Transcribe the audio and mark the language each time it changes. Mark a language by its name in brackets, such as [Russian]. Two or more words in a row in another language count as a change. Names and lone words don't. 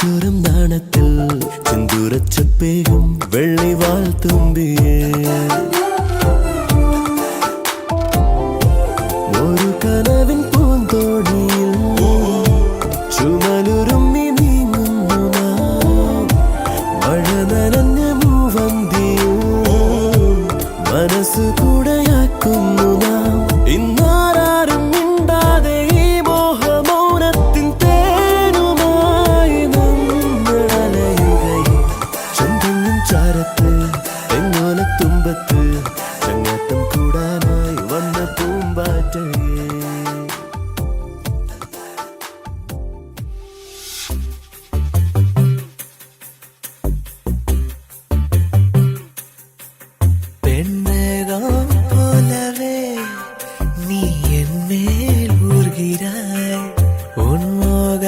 [Tamil] கொஞ்சம் நாணத்தில் செந்தூரச் செப்பேகும் வெள்ளை வால் தும்பியே ஒரு கனவின் பூந்தோடியில் [Malayalam] ചുമലുരുമ്മി നീങ്ങുന്നു നാം മഴ നനഞ്ഞ മൂവന്തിയിൽ മനസ്സ് കൂടെയാക്കുന്നു നാം ഇന്നാരും മിണ്ടാതെ ഈ മോഹമൗനത്തിൻ തേനുമായി നമ്മൾ അലയുകയും ചന്ദ്രനും ചാരത്ത് തെങ്ങോലത്തുമ്പത്ത് ചങ്ങാത്തം കൂടാനായി വന്ന പൂമ്പാറ്റയെ [Tamil] போலவே நீ என் மேல் ஊர்கிறாய் உன்மோக